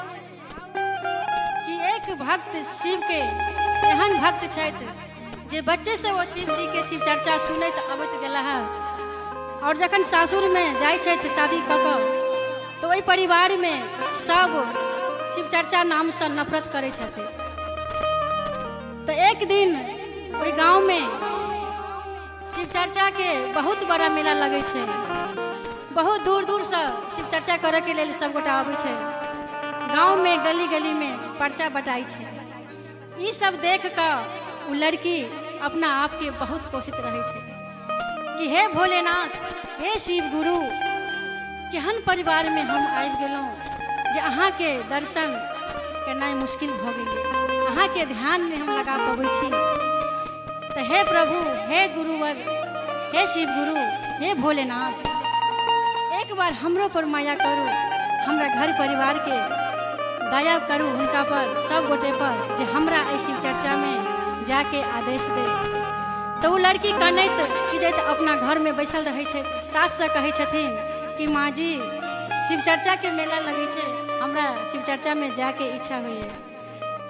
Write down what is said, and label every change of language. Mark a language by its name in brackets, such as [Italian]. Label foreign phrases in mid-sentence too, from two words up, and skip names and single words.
[Maithili] कि एक भक्त शिव के एहन भक्त छथि जे बच्चे से वो शिव जी के शिव चर्चा सुनैत अबैत गेला है और जखन सासुर में जाइ छथि शादी कऽ कऽ तो ओहि परिवार में सब शिव चर्चा नाम से नफरत करे छथि। तो एक दिन ओहि गांव में शिव चर्चा के बहुत बड़ा मेला लगे छे, बहुत दूर दूर से शिव चर्चा करे के लिए सब गोटा आबै छे। गांव में गली गली में पर्चा बटाई छे। ई सब देख कर वो लड़की अपना आप के बहुत कोशित रहे छे कि कि हे भोलेनाथ, हे शिव गुरु, केहन परिवार में हम आबि गेलहुँ जे अहाँके दर्शन करनाइ मुश्किल भऽ गेलै, अहाँके ध्यान में हम लगा पबै छी। तो हे प्रभु, हे गुरुवर, हे शिव गुरु, हे भोलेनाथ, एक बार हमरो पर माया करू, हमरा घर परिवार के दया करू हुनका पर, सब गोटे पर, जे हमरा एहि शिव चर्चा में जाके आदेश दे। तो वो लड़की कनैत कि जैत अपना घर में बैसल रहे छै, सास से कहे छथिन कि माँ जी शिव चर्चा के मेला लगे छै, हमरा शिव चर्चा में जाके इच्छा हुई है।